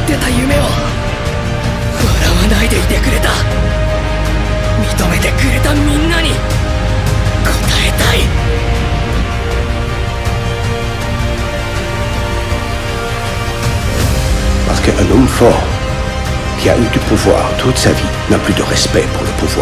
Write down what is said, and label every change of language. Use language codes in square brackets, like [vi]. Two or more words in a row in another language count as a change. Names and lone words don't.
[ja] 夢を笑わないでいてくれた。認めてくれたみんなに応えたい。 [fr] Parce qu'un homme fort qui a eu du pouvoir toute sa vie n'a plus de respect pour le pouvoir.